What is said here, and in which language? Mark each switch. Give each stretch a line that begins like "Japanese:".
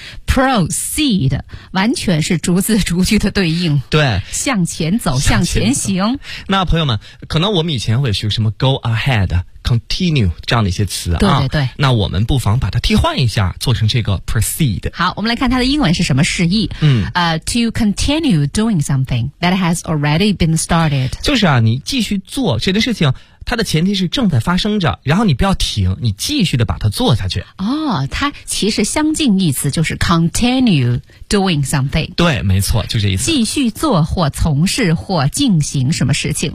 Chinese: proceed 完全是逐字逐句的对应。对。向前走，向前行。向前走。那朋友们，可能我们以前会学什么 go ahead。continue 这样的一些词啊，对对对，那我们不妨把它替换一下，做成这个 proceed。好，我们来看它的英文是什么释义。嗯，
English: to continue doing something that has already been started，
Chinese: 就是啊，你继续做这件事情。它的前提是正在发生着，然后你不要停，你继续的把它做下去。哦，它其实相近意思就是
English: continue doing something。
Chinese: 对，没错，就这意思。继续做或从事或进行什么事情。